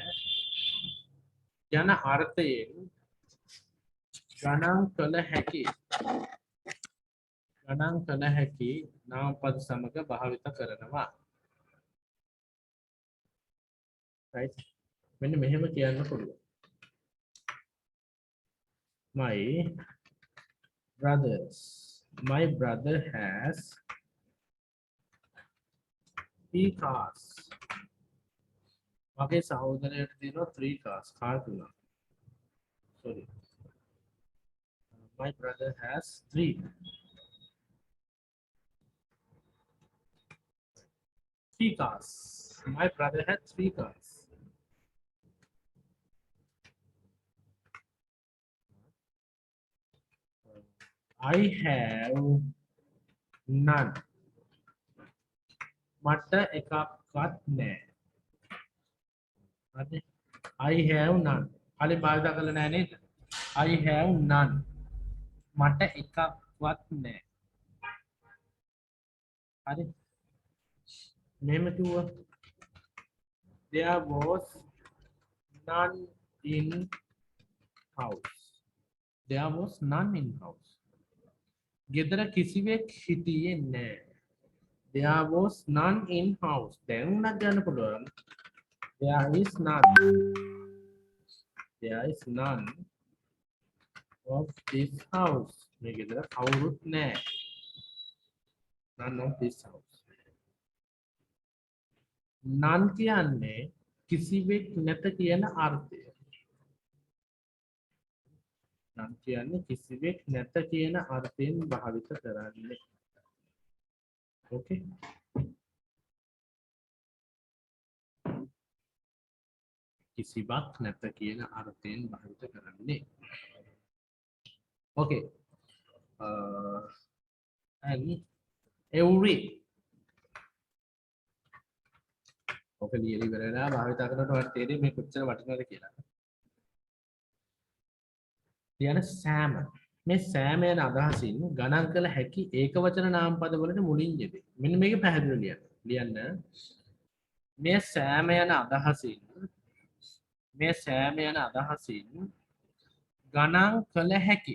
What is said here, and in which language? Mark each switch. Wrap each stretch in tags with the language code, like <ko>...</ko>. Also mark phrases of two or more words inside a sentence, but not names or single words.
<si>යන අර්ථයෙන් ගණන් කළ හැකි නාමපද සමග භාවිත කරනවා. right? මෙන්න මෙහෙම කියන්න පුළුවන්.</si> <en>My brother has 3 cars.</en> <si>මගේ සහෝදරයට තියෙනවා</si> <en>3 cars.</en> <si>කාර් තුනක්.</si> <en>sorry. My brother has 3 cars. My brother had 3 cars. I have none.</en> <si>මට එකක්වත් නැහැ. හරි?</si> <en>I have none.</en> <si>කලින් භාවිත කරලා නැහැ නේද?</si> <en>I have none.</en> <si>මට එකක්වත් නැහැ. හරි? මෙහෙම කිව්වා.</si> <en>There was none in house. There was none in house.</en> <si>ගෙදර කිසිවෙක් හිටියේ නැහැ.</si> <en>There was none in house.</en> <si>දැන් උනත් ගන්න පුළුවන්.</si> <en>There is none. There is none of this house.</en> <si>මේ ගෙදර කවුරුත් නැහැ.</si> <en>None of this house.</en> <si>none කියන්නේ කිසිවෙක් නැත කියන අර්ථය. none කියන්නේ කිසිවෙක් නැත කියන අර්ථයෙන් භාවිත කරන්නේ. okay? කිසිවක් නැත කියන අර්ථයෙන් භාවිත කරන්නේ.</si> <en>okay? And every okay</en> <si>ලියලි ඉවරලා භාවිත කරනකොට ඔයාලට තේරෙන්නේ මේ කොච්චර වටිනවද කියලා. කියන සෑම මේ සෑම යන අදහසින් ගණන් කළ හැකි ඒකවචන නාමපද වලට මුලින් යෙදේ. මෙන්න මේක පැහැදිලිව ලියන්න. මේ සෑම යන අදහසින් ගණන් කළ හැකි.</si>